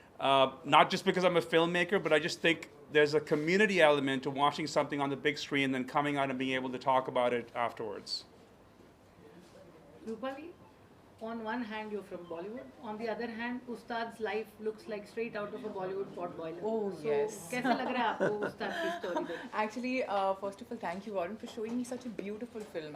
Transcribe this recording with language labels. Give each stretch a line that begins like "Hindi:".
English: Not just because I'm a filmmaker, but I just think there's a community element to watching something on the big screen and then coming out and being able to talk about it afterwards. Rupali, on one hand you're from Bollywood, on the other hand Ustad's life looks like straight out of a Bollywood pot boiler. Oh, so, yes.
Hindi: कैसा लग रहा है आपको उस्ताद की story देख?
English: Actually, first of all, thank you Warren for showing me such a beautiful film.